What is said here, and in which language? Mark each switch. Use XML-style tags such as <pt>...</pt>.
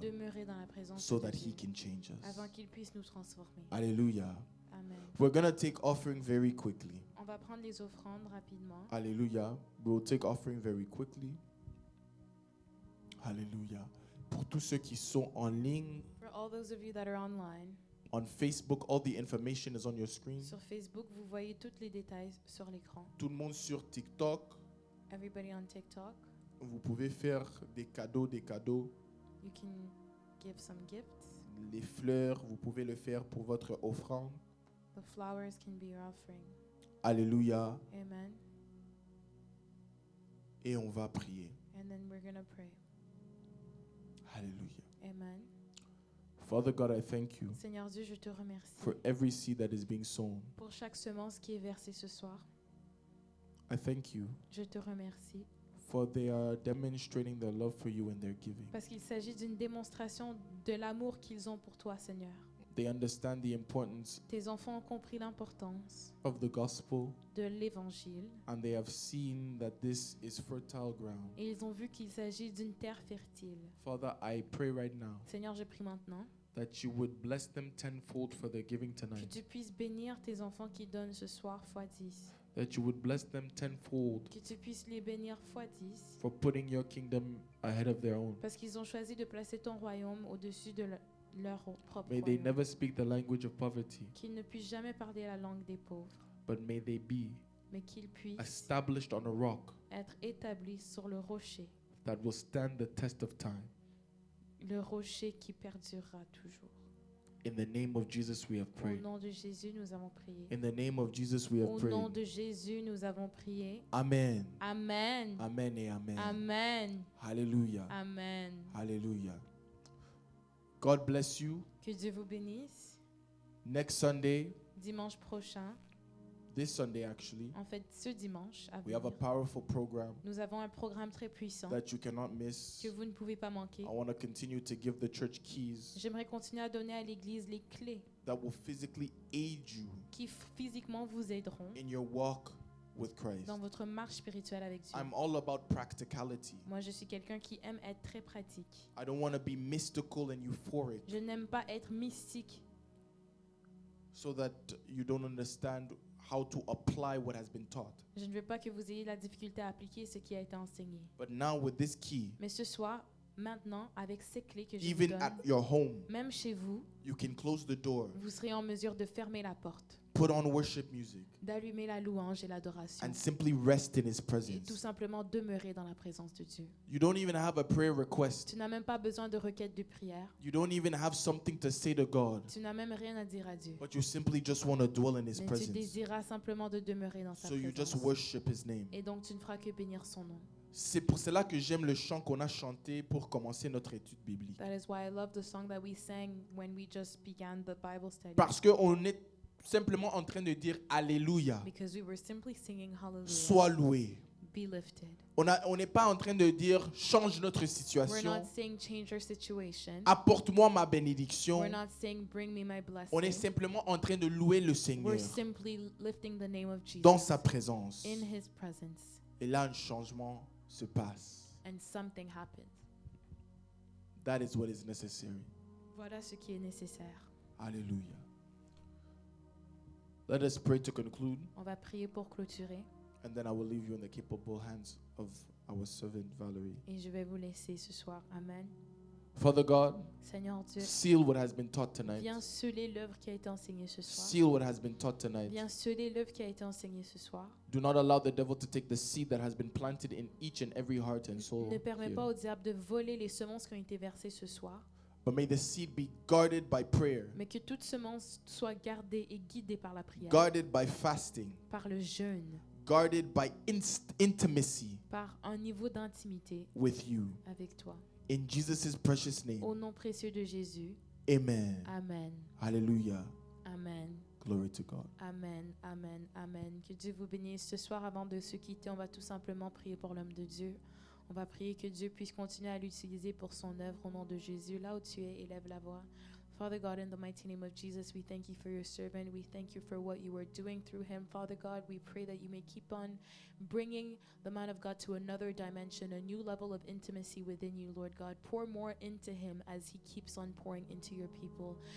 <fr>demeurer dans la présence</fr> <en>so</en> <fr>de</fr> <en>that</en> <fr>Dieu</fr> <en>He can change us.</en> <fr>avant qu'il puisse nous transformer. Alléluia. Amen.</fr> <en>We're going to take offering very quickly.</en> <fr>On va prendre les offrandes rapidement. Alléluia.</fr> <en>We'll take offering very quickly. Alléluia.</en> <fr>Pour tous ceux qui sont en ligne,</fr> <en>For all those of you that are online, on Facebook, all the information is on your screen.</en> <fr>sur Facebook, vous voyez tous les détails sur l'écran. Tout le monde sur TikTok,</fr> <en>Everybody on TikTok,</en> <fr>vous pouvez faire des cadeaux.</fr> <en>you can give some gifts.</en> <fr>Les fleurs, vous pouvez le faire pour votre offrande.</fr> <en>The flowers can be your offering. Alléluia. Amen.</en> <fr>Et on va prier.</fr> <en>And then we're going to pray. Alléluia. Amen. Father God, I thank you</en> <fr>Seigneur Dieu, je te remercie</fr> <en>for every seed that is being sown.</en> <fr>pour chaque semence qui est versée ce soir.</fr> <en>I thank you</en> <fr>Je te remercie</fr> <en>for they are demonstrating their love for you and their giving.</en> <fr>parce qu'il s'agit d'une démonstration de l'amour qu'ils ont pour toi, Seigneur.</fr> <en>They understand the importance</en> <fr>Tes enfants ont compris l'importance</fr> <en>of the gospel</en> <fr>de l'évangile</fr> <en>and they have seen that this is fertile ground.</en> <fr>et ils ont vu qu'il s'agit d'une terre fertile.</fr> <en>Father, I pray right now</en> <fr>Seigneur, je prie maintenant</fr> <en>that you would bless them tenfold for their giving</en> <fr>que</fr> <en>tonight.</en> <fr>tu puisses bénir tes enfants qui donnent ce soir fois 10.</fr> <en>That you would bless them tenfold</en> <fr>Que tu puisses les bénir fois 10</fr> <en>for putting your kingdom ahead of their own.</en> <fr>parce qu'ils ont choisi de placer ton royaume au-dessus de leur propre</fr> <en>May they</en> <fr>royaume.</fr> <en>never speak the language of poverty,</en> <fr>Qu'ils ne puissent jamais parler la langue des pauvres,</fr> <en>but may they be</en> <fr>mais qu'ils puissent</fr> <en>established on a rock</en> <fr>être établis sur le rocher,</fr> <en>that will stand the test of time.</en> <fr>le rocher qui perdurera toujours.</fr> <en>In the name of Jesus, we have</en> <fr>Au</fr> <en>prayed.</en> <fr>nom de Jésus, nous avons prié.</fr> <en>In the name of Jesus, we have</en> <fr>Au nom</fr> <en>prayed.</en> <fr>de Jésus, nous avons prié. Amen. Amen. Amen et amen. Amen.</fr> <en>Hallelujah. Amen. Hallelujah. God bless you.</en> <fr>Que Dieu vous bénisse.</fr> <en>Next Sunday,</en> <fr>Dimanche prochain,</fr> <en>this Sunday actually,</en> <fr>en fait ce dimanche, à</fr> <en>we have a</en> <fr>venir,</fr> <en>powerful program</en> <fr>nous avons un programme très puissant</fr> <en>that you cannot miss.</en> <fr>que vous ne pouvez pas manquer.</fr> <en>I want to continue to give the church keys</en> <fr>J'aimerais continuer à donner à l'Église les clés</fr> <en>that will physically aid you</en> <fr>qui physiquement vous aideront</fr> <en>in your walk with Christ.</en> <fr>dans votre marche spirituelle avec Dieu.</fr> <en>I'm all about practicality.</en> <fr>Moi, je suis quelqu'un qui aime être très pratique.</fr> <en>I don't want to be mystical and euphoric</en> <fr>Je n'aime pas être mystique so that you don't understand how to apply what has been taught. Je ne veux pas que vous ayez la difficulté à appliquer ce qui a été enseigné.</fr> <en>But now with this key,</en> <fr>Mais ce soir, Maintenant, avec ces clés que je vous</fr> <en>Even</en> <fr>donne,</fr> <en>at your home,</en> <fr>même chez vous,</fr> <en>you can close the door,</en> <fr>vous serez en mesure de fermer la porte,</fr> <en>put on worship music,</en> <fr>d'allumer la louange et l'adoration,</fr> <en>and simply rest in His</en> <fr>et tout</fr> <en>presence.</en> <fr>simplement demeurer dans la présence de Dieu.</fr> <en>You don't even have a prayer request.</en> <fr>Tu n'as même pas besoin de requête de prière.</fr> <en>You don't even have something to say to God,</en> <fr>Tu n'as même rien à dire à Dieu.</fr> <en>but you simply just want to dwell in His</en> <fr>Mais tu</fr> <en>presence.</en> <fr>désireras simplement de demeurer dans sa</fr> <en>So you just</en> <fr>présence.</fr> <en>worship His name.</en> <fr>Et donc tu ne feras que bénir son nom. C'est pour cela que j'aime le chant qu'on a chanté pour commencer notre étude biblique.</fr> <en>That is why I love the song that we sang when we just began the Bible study.</en> <fr>Parce qu'on est simplement en train de dire Alléluia,</fr> <en>Because we were simply singing Hallelujah.</en> <fr>sois loué.</fr> <en>Be lifted.</en> <fr>On n'est pas en train de dire change notre</fr> <en>We're</en> <fr>situation,</fr> <en>not saying change our situation.</en> <fr>apporte-moi ma bénédiction.</fr> <en>We're not saying bring me my blessing.</en> <fr>On est simplement en train de louer le Seigneur</fr> <en>We're simply lifting the name of Jesus</en> <fr>dans sa présence.</fr> <en>in His presence.</en> <fr>Et là, un changement se passe.</fr> <en>And something happens. That is what is necessary.</en> <fr>Voilà ce qui est nécessaire.</fr> <en>Hallelujah. Let us pray to conclude,</en> <fr>On va prier pour clôturer.</fr> <en>and then I will leave you in the capable hands of our servant Valerie.</en> <fr>Et je vais vous laisser ce soir.</fr> <en>Amen. Father God,</en> <fr>Seigneur Dieu,</fr> <en>seal what has been taught tonight.</en> <fr>viens sceller l'œuvre qui a été enseignée ce soir.</fr> <en>Seal what has been taught tonight.</en> <fr>Viens sceller l'œuvre qui a été enseignée ce soir.</fr> <en>Do not allow the devil to take the seed that has been planted in each and every heart and soul.</en> <fr>Ne permets</fr> <en>here.</en> <fr>pas au diable de voler les semences qui ont été versées ce soir,</fr> <en>But may the seed be guarded by prayer,</en> <fr>mais que toute semence soit gardée et guidée par la prière,</fr> <en>guarded by fasting,</en> <fr>par le jeûne,</fr> <en>guarded by intimacy</en> <fr>par un niveau d'intimité</fr> <en>with you.</en> <fr>avec toi.</fr> <en>In Jesus' precious name,</en> <fr>Au nom précieux de Jésus,</fr> <en>amen. Amen, Hallelujah. Amen, Glory to God.</en> <fr>Amen, Amen, Amen. Que Dieu vous bénisse. Ce soir, avant de se quitter, on va tout simplement prier pour l'homme de Dieu. On va prier que Dieu puisse continuer à l'utiliser pour son œuvre au nom de Jésus. Là où tu es, élève la voix.</fr> <en>Father God, in the mighty name of Jesus, we thank you for your servant. We thank you for what you are doing through him. Father God, we pray that you may keep on bringing the man of God to another dimension, a new level of intimacy within you, Lord God. Pour more into him as he keeps on pouring into your people.</en>